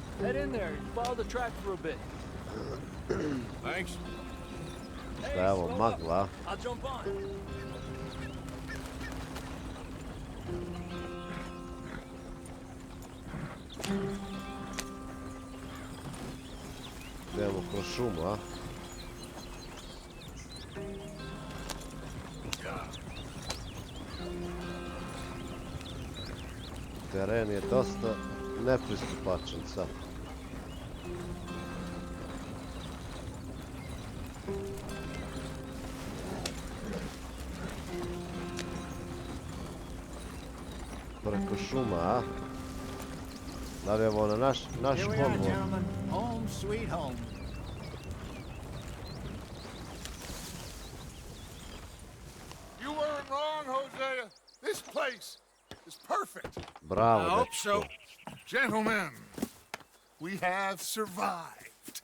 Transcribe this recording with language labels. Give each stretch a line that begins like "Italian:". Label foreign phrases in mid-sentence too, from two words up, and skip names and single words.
English: Head in there and follow the track for a bit. Thanks. Hey,
Serbian: Da je ovo
English: slow
Serbian: magla.
English: up. I'll jump on.
Serbian: Idemo kroz šumu, a? Teren je dosta nepristupačan sad. Preko šuma, a? Da li je ovo na naš
English: Here we are,
Serbian: konvoj?
English: gentlemen. Home, sweet home. You weren't wrong, Hosea. This place is perfect.
Serbian: Bravo,
English: I hope
Serbian: dečko.
English: so. Gentlemen, we have survived.